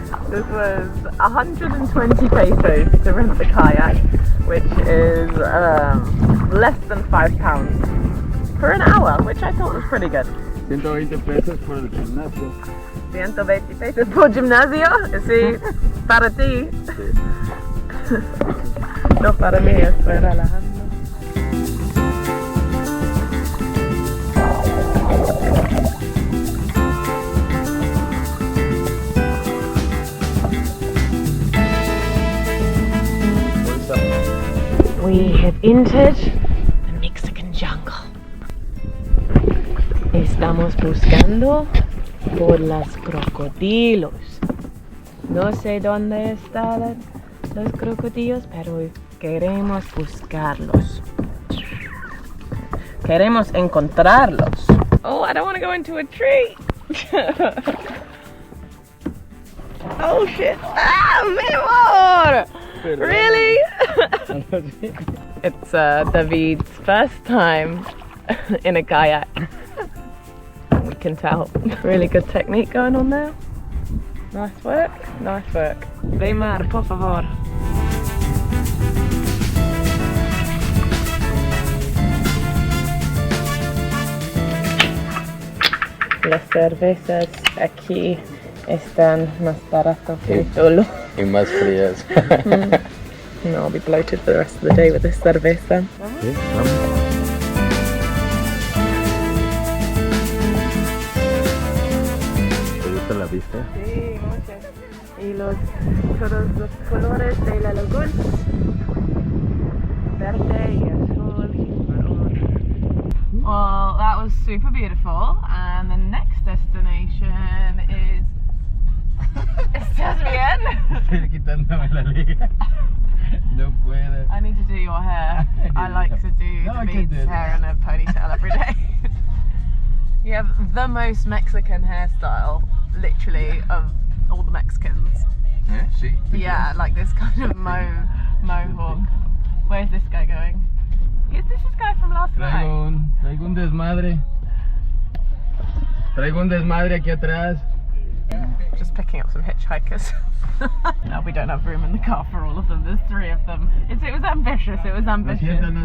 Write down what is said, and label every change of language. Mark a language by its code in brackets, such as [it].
[en] This was 120 pesos to rent the kayak, which is less than £5 for an hour, which I thought was pretty good. [es] 120 pesos por el gimnasio. 120 pesos por gimnasio, sí, para ti. Sí. No para mí, estoy relajando. [en] We have entered the Mexican jungle. [es] Estamos buscando por los crocodilos. No sé dónde están los crocodilos, pero queremos buscarlos. Queremos encontrarlos. [en] Oh, I don't want to go into a tree. Oh shit. [es] Ah, mi amor. [en] Really? It's David's first time in a kayak. We can tell. Really good technique going on there. Nice work, nice work. Weimar, [es] por favor. Las cervezas aquí están más baratas que solo. Y más frías. [en] No, I'll be bloated for the rest of the day with this cerveza. [es] Sí, vamos. ¿Te gusta la vista? Sí, mucho. Y todos los colores de la laguna. Verde y azul y marrón. [en] Well, that was super beautiful. And the next destination is... [es] ¿Estás bien? Estoy quitándome la liga. No puedo. [en] I need to do your hair. I like to do David's hair in a ponytail every day. You have the most Mexican hairstyle, literally, of all the Mexicans. [es] Sí. [en] Yeah, like this kind of mohawk. Where's this guy going? Is this guy from last night? [es] Traigo un desmadre. Traigo un desmadre aquí atrás. [en] Just picking up some hitchhikers. No, we don't have room in the car for all of them. There's 3 of them. It was ambitious. It was ambitious.